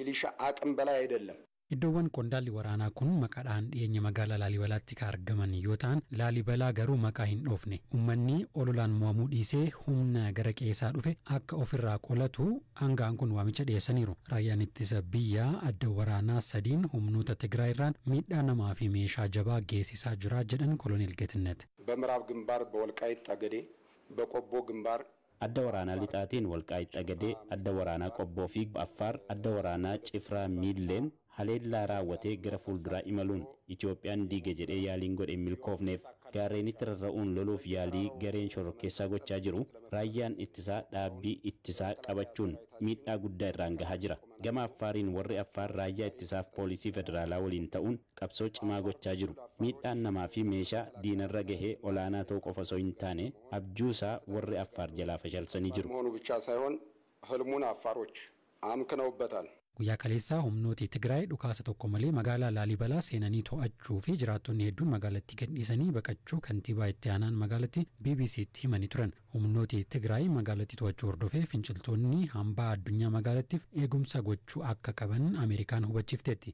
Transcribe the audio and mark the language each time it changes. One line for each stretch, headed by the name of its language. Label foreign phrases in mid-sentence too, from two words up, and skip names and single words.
Oromo: Iddoowwan qondaalli waraanaa kun maqaadhaan dhiyeenya magaalaa Laalibalaatti kan argaman yoo ta'an Laalibalaa garuu maqaa hin dhoofne. Uummanni ololaan mo'amuu dhiisee humna gara qeessaa dhufe akka ofirraa qolatu hangaan kun waamicha dhiyeessaniiru. Raayyaan ittisa biyyaa adda waraanaa sadiin humnoota Tigraay irraan miidhaa namaa fi meeshaa jabaa geessisaa jira jedhan Koloneel Geetnet.
Amharic: በምዕራብ ግንባር በወልቃይት ጠገዴ በቆቦ ግንባር
Oromo: adda waraanaa lixaatiin Walqaayit Xagadee, adda waraanaa Qobboo fi Affaar, adda waraanaa Cifraa Miilleen haleellaa raawwatee gara fuulduraa imaluun Itoophiyaan diige jedhee yaaliin godhe milkoofneef gaarreenitti rarra'uun loluuf yaalii gareen shororkeessaa gochaa jiru. Raayyaan ittisaa dhaabbii ittisaa qabachuun miidhaa guddaa irraan gahaa jira. Gama Affaariin warri Affaar raayyaa ittisaaf poolisii federaalaa waliin ta'uun qabsoo cimaa gochaa jiru. Miidhaan namaa fi meeshaa diinarra gahee olaanaa ta'uu qofa osoo hin taane abjuusaa warri Affaar jalaa fashalsanii jiru.
Amharic: መሆኑ ብቻ ሳይሆን ህልሙን አፋሮች አምክነውበታል።
Oromo: Guyyaa kaleessaa humnooti Tigraay dhukaasa tokko malee magaalaa Laalibalaa seenanii to'achuu fi jiraattonni hedduun magaalattii gadhiisanii baqachuu kantiibaa itti aanaan magaalattii BBC'tti himanii turan. Humnooti Tigraay magaalattii to'achuu hordofee finciltoonni hambaa addunyaa magaalattiif eegumsa gochuu akka qaban Ameerikaan hubachiifteetti.